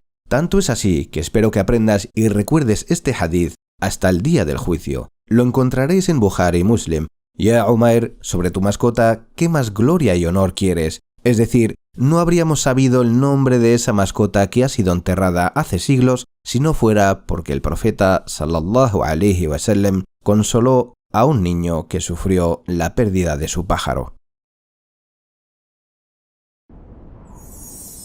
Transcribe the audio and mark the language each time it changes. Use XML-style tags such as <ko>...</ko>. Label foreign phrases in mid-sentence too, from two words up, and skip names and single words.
<es>Tanto es así que espero que aprendas y recuerdes este hadith hasta el día del juicio. Lo encontraréis en Bukhari y Muslim. Ya Umair, sobre tu mascota, ¿qué más gloria y honor quieres? Es decir, no habríamos sabido el nombre de esa mascota que ha sido enterrada hace siglos si no fuera porque el profeta</es> <ar>صلى الله عليه وسلم</ar> <es>consoló a un niño que sufrió la pérdida de su pájaro.</es>